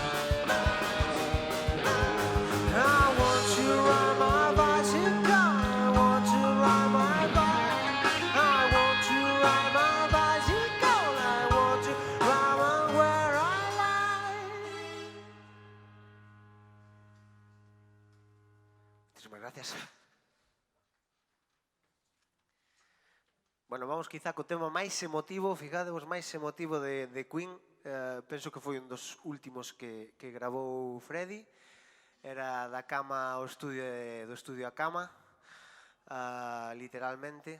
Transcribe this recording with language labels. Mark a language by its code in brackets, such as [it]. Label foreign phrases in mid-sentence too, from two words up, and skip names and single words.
[en] I want you right my vice. I want you right my vice. [es] Muchísimas gracias. [gl] Bueno, vamos quizá co tema máis emotivo, fijadevos, máis emotivo de Queen. Penso que foi un dos últimos que gravou Freddie. Era da cama ao estudio, do estudio á cama, literalmente.